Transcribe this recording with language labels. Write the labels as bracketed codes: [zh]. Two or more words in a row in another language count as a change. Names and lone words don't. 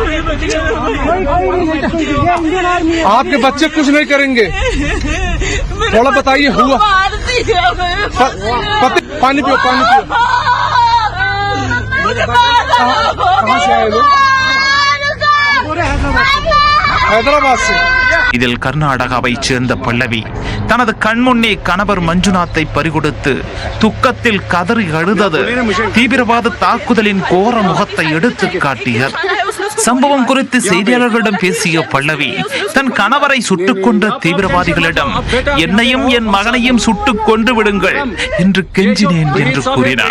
[hi] आपके बच्चे कुछ नहीं करेंगे, थोड़ा बताइए हुआ। पानी पियो, पानी पियो। कहाँ से आए लोग? हैदराबाद से। [ta] இதில் கர்நாடகாவைச் சேர்ந்த பல்லவி தனது கண்முன்னே கணவர் மஞ்சுநாத்தை பறிகொடுத்து துக்கத்தில் கதறி அழுதது தீவிரவாத தாக்குதலின் கோர முகத்தை எடுத்து காட்டியது. சம்பவம் குறித்து செய்தியாளர்களிடம் பேசிய பல்லவி தன் கணவரை சுட்டுக் கொன்ற தீவிரவாதிகளிடம் என்னையும் என் மகனையும் சுட்டுக் கொன்று விடுங்கள் என்று கெஞ்சினேன் என்று கூறினார்.